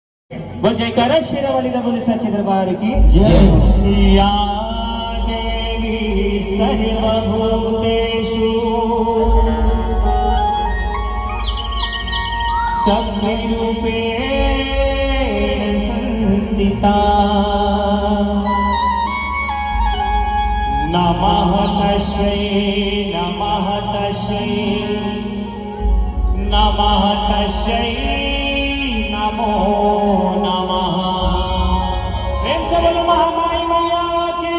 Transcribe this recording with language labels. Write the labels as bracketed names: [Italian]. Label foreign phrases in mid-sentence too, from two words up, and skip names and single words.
[Hindi] बोल जयकारा शेरावाली दा बोले सच्चे दरबार की जय। [Sanskrit] या देवी सर्वभूतेषु शक्तिरूपेण संस्थिता नमः तस्यै नमः तस्यै नमः तस्यै नमो नमः। [Hindi] प्रेम से बोलो महामाई मैया की